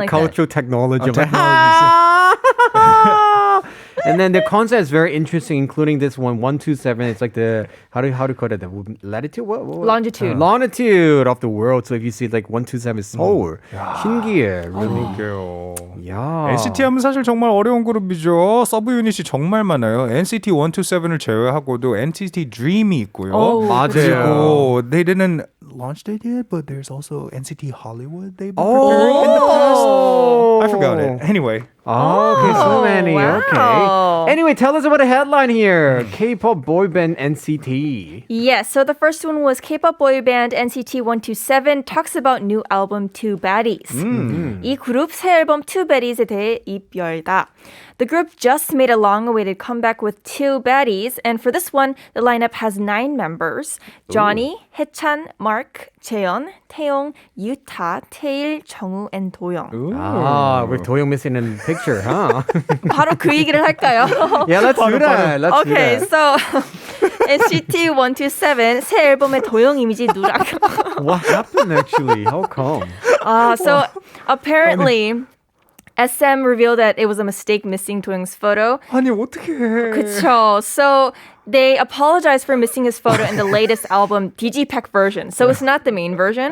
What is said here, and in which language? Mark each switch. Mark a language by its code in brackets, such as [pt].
[en] like cultural technology. I'm like, technology. And then the concept is very interesting, including this one, 127. It's like the, how do you call it? The latitude? What? Longitude. Longitude of the world. So if you see like 127 is Seoul. [ko] 신기해. [en] Really. [ko] 그러게요. [en] Yeah. [ko] NCT 하면 사실 정말 어려운 그룹이죠. 서브 유닛이 정말 많아요. NCT 127을 제외하고도 NCT Dream이 있고요. 맞아요. [en] 그리고 they didn't launch it yet, but there's also NCT Hollywood they've been preparing in the past. I forgot it. Anyway. Oh, okay, so many. wow. Okay. Anyway, tell us about the headline here. K-pop boy band NCT. Yes, so the first one was K-pop boy band NCT 127 talks about new album Two Baddies. [ko] 이 그룹 새 앨범 Two Baddies에 대해 입 열다. [en] The group just made a long-awaited comeback with Two Baddies, and for this one, the lineup has 9 members: Johnny, Haechan, Mark, Jaeyeon, Taeyong, Yuta, Taeil, 정우, and 도영. Ah, with Toyoung missing in the picture, huh? [ko] 바로 그 얘기를 할까요? [en] Yeah, let's do that. Let's do Okay, that. [ko] so NCT 127 새 앨범의 도영 이미지 누락. [en] What happened actually? How come? So apparently SM revealed that it was a mistake missing 도영's photo. [ko] 아니 어떻게 해? 그쵸. [en] So they apologized for missing his photo in the latest album Digipack version. So it's not the main version.